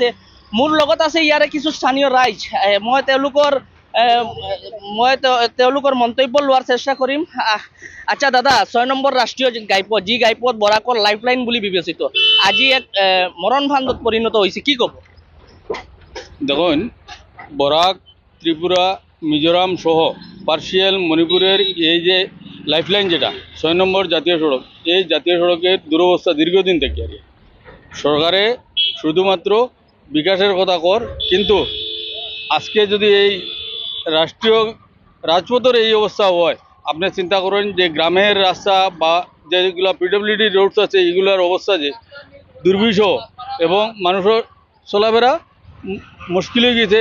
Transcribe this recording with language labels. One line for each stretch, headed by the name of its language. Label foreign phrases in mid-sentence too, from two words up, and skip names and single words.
Assamese: মোৰ লগত আছে ইয়াৰে কিছু স্থানীয় ৰাইজ, মই তেওঁলোকৰ মন্তব্য লোৱাৰ চেষ্টা কৰিম। আচ্ছা দাদা, ৬ নম্বৰ ৰাষ্ট্ৰীয় ঘাইপথ, যি ঘাইপথ বৰাকৰ লাইফলাইন বুলি বিবেচিত, আজি এক মৰণ ফান্দত পৰিণত হৈছে, কি ক'ব?
Bangla: দেখুন, বরাক, ত্রিপুরা, মিজোরাম সহ পার্সিয়াল মণিপুরের এই যে লাইফলাইন যেটা ৬ নম্বর জাতীয় সড়ক, এই জাতীয় সড়কের দুরবস্থা দীর্ঘদিন থেকে আর সরকারে শুধুমাত্র বিকাশের কথা কর, কিন্তু আজকে যদি এই রাষ্ট্রীয় রাজপথের এই অবস্থা হয়, আপনি চিন্তা করেন যে গ্রামের রাস্তা বা যেগুলো পিডব্লিউডি রোডস আছে এগুলোর অবস্থা যে দুর্বিষহ এবং মানুষের চলাফেরা মুশকিল হয়ে গেছে।